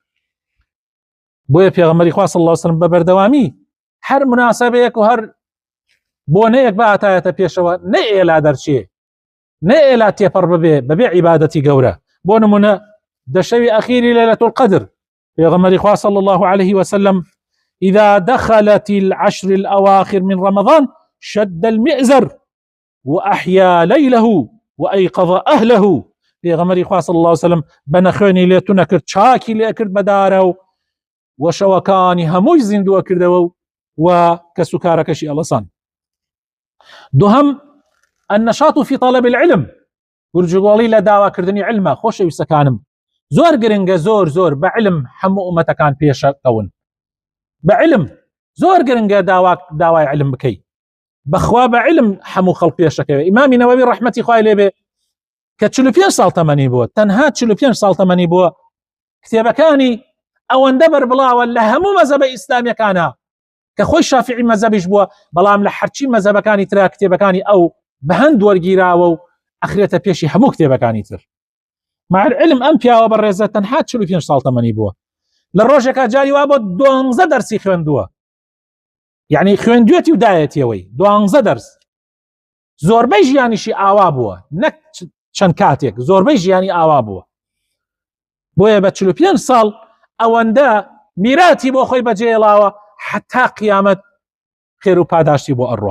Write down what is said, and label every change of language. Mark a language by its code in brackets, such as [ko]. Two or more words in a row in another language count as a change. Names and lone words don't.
[ckb] بۆیە پێغەمبەری خوا [ar] صلی الله عليه وسلم [ckb] بە بەردەوامی هەر مناسبەیەک و هەر بۆنەیەک بەهاتایەتە پێشەوە نەئێلا دەرچێ، نەئێلا تێپەڕ بەبێ عیبادەتی گەورە. بۆ نمونە دەشەوی ئەخیری لەیلەة القەدر پێغەمبەری خوا [ar] صلی الله عليه وسلم إذا دخلت العشر الأواخر من رمضان شد المئزر وأحيا ليله وأيقظ أهله. [ckb] پێغەمبەری خوا [ar] صلی الله عليه وسلم [ckb] بەنەخوێنی لێتو نەکرد، چاکی لێ کرد بەدارە و شەوەکانی هەمووی زیندووە کردەوە و کەس و کارەکەشی ئەڵەسان. [ar] دووهەم النشاط في طلب العلم، [ckb] گورجگۆڵی لە داواکردنی علمە. خۆشەویستەکانم، زۆر گرنگە زۆر بە علم هەموو ئومەتەکان پێشەکەون. بە علم زۆر گرنگە داوای علم بکەی، بەخوا بە علم هەموو خەڵک پێشەکەوێ. ئیمامی نەوەوی ڕەحمەتی خوای لێبێ کە 45 ساڵ تەمەنی بووە، تەنها 45 ساڵ تەمەنی بووە، کتێبەکانی ئەوەندە بەربڵاوە لە هەموو مەزهبە ئیسلامیەکانە کە خۆی شافعی مەزهبیش بووە، بەڵام لە هەرچی مەزهبەکانی ترا کتێبەکانی ئەو بە هەند وەرگیراوە و ئەخرێتە پێشی هەموو کتێبەکانی تر. [ar] مع العلم [ckb] ئەم پیاوە بەڕێزە تەنها 45 ساڵ تەمەنی بووە، لە ڕۆژێکا جاری وا بۆ 12 دەرسی خوێندووە، یعنی خوێندوێتی و دایەتیەوەی 12 دەرس. زۆربەی ژیانیشی ئاوا بووە، نەک چەند کاتێک، زۆربەی ژیانی ئاوا بووە. بۆیە بە 45 ساڵ ئەوەندە میراتی بۆ خۆی بەجێهێڵاوە حتا قیامەت خێر و پاداشتی بۆ ئەڕوا.